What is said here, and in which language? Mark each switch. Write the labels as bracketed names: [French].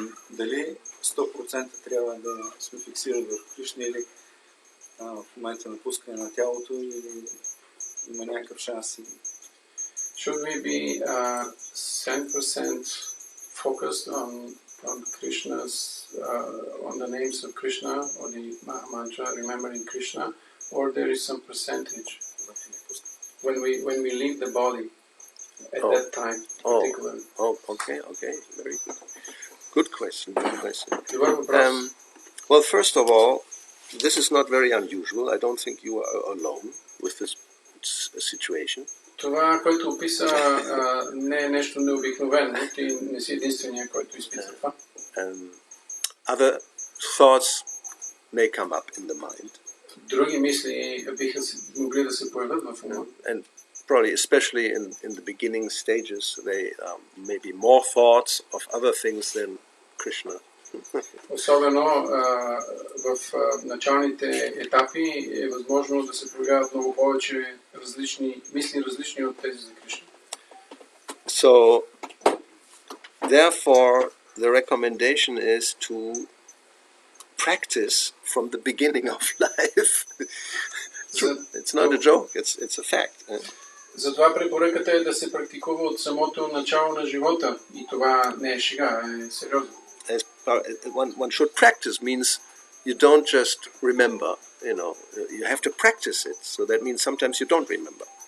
[Bulgarian] Дали 100% трябва да сме фиксирани в Кришна или в момента на пускане на тялото или има някакъв шанс? [English] Should we be 100% focused on Krishna's, on the names of Krishna or the Maha Mantra, remembering Krishna, or there is some percentage when we leave the body at that time, particularly? Okay, very good. Good question. [Bulgarian] Добър въпрос. [English] Well, first of all, this is not very unusual. I don't think you are alone with this situation. [Bulgarian] Това, което описа, не е нещо необикновено. Ти не си единствения, който изписа това. [English] Other thoughts may come up in the mind. [Bulgarian] Други мисли биха могли да се появят в ума. [English] And probably, especially in the beginning stages, they may be more thoughts of other things than Krishna. [Bulgarian] Особено в началните етапи е възможно да се проявяват много повече различни мисли, различни от тези за Кришна. [English] So, therefore, the recommendation is to practice from the beginning of life. It's not a joke, it's a fact. [Bulgarian] Затова препоръката е да се практикува от самото начало на живота. И това не е шега, е сериозно. [English] One should practice means you don't just remember, you have to practice it. So that means sometimes you don't remember.